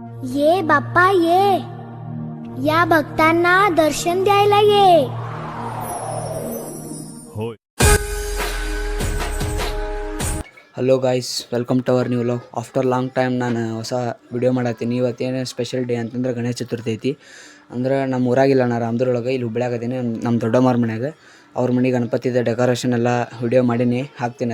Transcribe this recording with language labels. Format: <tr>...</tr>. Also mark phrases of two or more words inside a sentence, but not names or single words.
<mr>ये बाप्पा ये, या भक्तांना दर्शन द्यायला ये.</mr> <en>Hello guys, welcome to our new vlog. after long time</en> <kn>ನಾನು ಹೊಸ ವಿಡಿಯೋ ಮಾಡತ್ತೀನಿ. ಇವತ್ತೇನು</kn> <en>special day</en> <kn>ಅಂತಂದ್ರೆ ಗಣೇಶ ಚತುರ್ಥಿ ಐತಿ. ಅಂದ್ರೆ ನಮ್ಮ ಊರಾಗಿಲ್ಲ, ನಾನು ರಾಮದುರ್ಗೊಳಗೆ ಇಲ್ಲಿ ಹುಬ್ಳ್ಯಾಗದೀನಿ. ನಮ್ಮ ದೊಡ್ಡಮ್ಮವ್ರ ಮನ್ಯಾಗ ಅವ್ರ ಮನೆ ಗಣಪತಿದ ಡೆಕೋರೇಷನ್ ಎಲ್ಲ ವಿಡಿಯೋ ಮಾಡೀನಿ, ಹಾಕ್ತೀನಿ.</kn>